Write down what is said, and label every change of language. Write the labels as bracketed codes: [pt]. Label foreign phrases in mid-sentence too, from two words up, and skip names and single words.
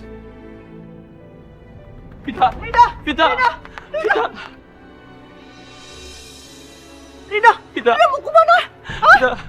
[id] Vita. Vita. Vita. Vita. Rida. Vita. Rida mau kemana? Vita.